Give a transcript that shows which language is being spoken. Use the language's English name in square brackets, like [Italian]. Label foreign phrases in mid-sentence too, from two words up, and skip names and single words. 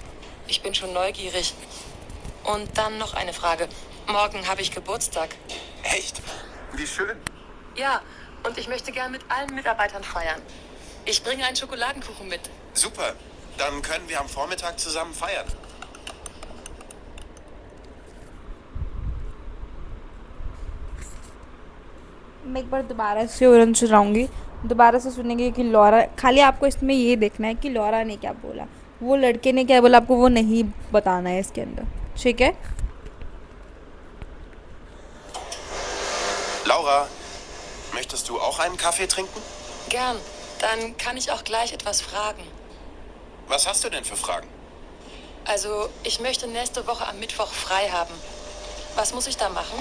[German] Ich bin schon neugierig. Und dann noch eine Frage. Morgen habe ich Geburtstag. Echt? Wie schön. Ja, und ich möchte gern mit allen Mitarbeitern feiern. Ich bringe einen Schokoladenkuchen mit. Super. Dann können wir am Vormittag zusammen feiern. [Hindi] मैं एक बार दोबारा से ह्यूरन सुनाऊंगी. दोबारा से सुनेंगे कि लॉरा, खाली आपको इसमें ये देखना है कि लॉरा ने क्या बोला, वो लड़के ने क्या बोला, आपको वो नहीं बताना है इसके अंदर. ठीक है. [German] Laura, möchtest du auch einen Kaffee trinken? Gern. Dann kann ich auch gleich etwas fragen. Was hast du denn für Fragen? Also, ich möchte nächste Woche am Mittwoch frei haben. Was muss ich da machen?